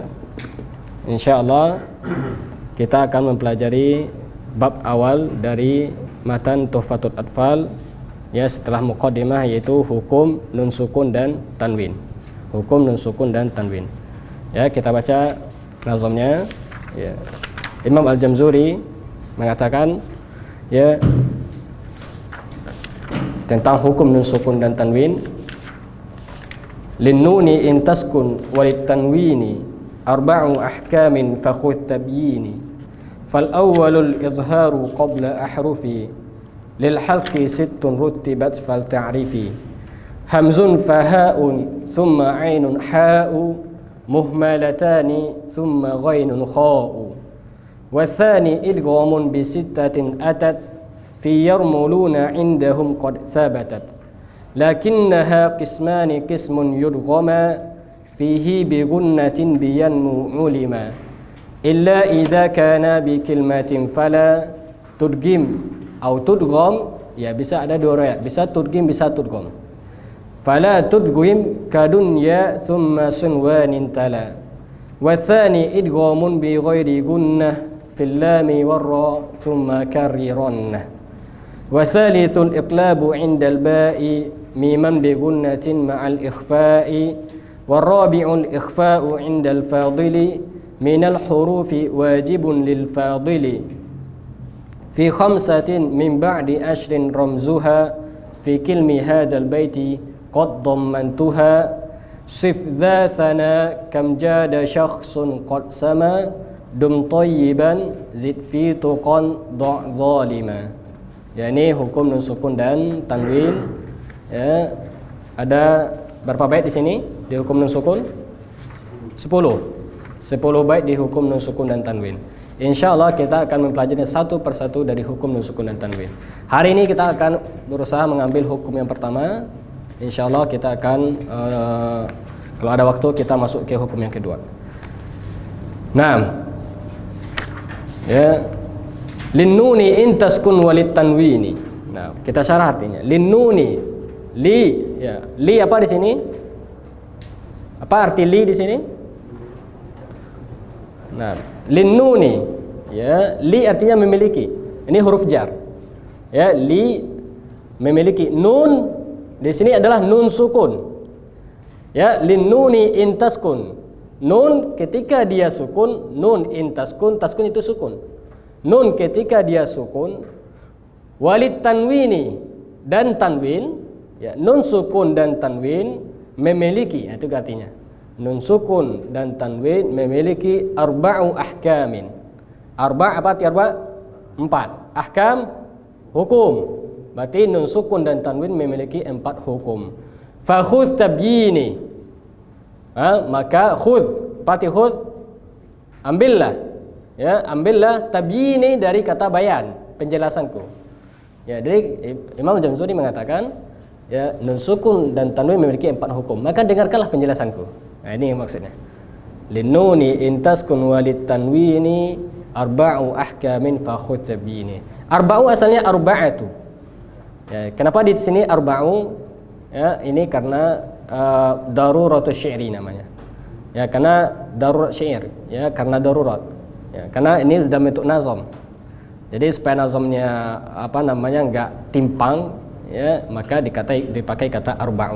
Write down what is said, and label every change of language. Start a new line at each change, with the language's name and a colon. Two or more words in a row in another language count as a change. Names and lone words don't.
Indonesian: Insyaallah kita akan mempelajari bab awal dari matan Tuhfatul Atfal, ya, setelah muqaddimah, yaitu hukum nun sukun dan tanwin. Hukum nun sukun dan tanwin. Ya, kita baca nazamnya. Ya. Imam Al-Jamzuri mengatakan, ya, tentang hukum nun sukun dan tanwin.
Arabic: للنون إن تسكن وللتنوين أربع أحكام فخذ تبييني. فالأول الإظهار قبل أحرف للحلق ست رتبت فلتعرف. همز فهاء ثم عين حاء مهملتان ثم غين خاء. وثان إدغام بستة أتت في يرملون عندهم قد ثبتت. لكنها قسمان قسم يدغما فيه بغنة بينمو علما. إلا إذا كان بكلمة فلا تدغم
Indonesian: atau tudgham, ya, bisa ada dua riwayat, bisa tudghim bisa tudgham.
Arabic: فلا تدغم كدنيا ثم صنوان تلا. وثان إدغام بغير غنة في اللام والرا ثم كررنه. وثالث الإقلاب عند الباء ميما بغنة مع الإخفاء. والرابع الإخفاء عند الفاضل من الحروف واجب للفاضل. في 5 من بعد 10 رمزها في كلم هذا البيت قد ضمنتها. صف ذا ثنا كم جاد شخص قد سما دم طيبا زد في تقا ضع ظالما.
Indonesian: Ya, ini hukum nun sukun dan tanwin. Ya, ada berapa bait di sini di hukum nun sukun? 10 bait di hukum nun sukun dan tanwin. Insyaallah kita akan mempelajari satu persatu dari hukum nun sukun dan tanwin. Hari ini kita akan berusaha mengambil hukum yang pertama. Insyaallah kita akan kalau ada waktu kita masuk ke hukum yang kedua. Nah, ya,
Arabic: للنون إن تسكن وللتنوين.
Indonesian: Nah, kita syarah artinya. Linnuni, li, ya. Li apa di sini? Apa arti li di sini? Nah, linnuni, ya, li artinya memiliki. Ini huruf jar. Ya, li memiliki. Nun di sini adalah nun sukun. Ya,
Arabic: للنون إن تسكن.
Indonesian: Nun ketika dia sukun,
Arabic: نون إن تسكن,
Indonesian: taskun itu sukun. Nun ketika dia sukun,
Arabic: وللتنوين
Indonesian: dan tanwin, ya, nun sukun dan tanwin memiliki, itu artinya. Nun sukun dan tanwin memiliki
Arabic: أربع أحكام.
Indonesian: Apa arti arba'? 4. Ahkam, hukum. Berarti nun sukun dan tanwin memiliki 4 hukum.
Arabic: فخذ تبييني. Maka khudh,
Indonesian: arti khudh, ambillah. Ya, ambillah tabyini dari kata bayan, penjelasanku. Ya, jadi Imam Jamzuri mengatakan, ya, nun sukun dan tanwin memiliki 4 hukum. Maka dengarkanlah penjelasanku. Nah, ini maksudnya.
Arabic: للنون إن تسكن وللتنوين أربع أحكام فخذ تبييني.
Indonesian: Arba'u asalnya arba'atu. Ya, kenapa di sini arba'u? Ya, ini karena
Arabic: ضرورة الشعر
Indonesian: namanya. Ya, karena darurat syair, ya, karena darurat. Ya, karena ini sudah bentuk nazam. Jadi supaya nazamnya enggak timpang, ya, maka dipakai kata arba'u.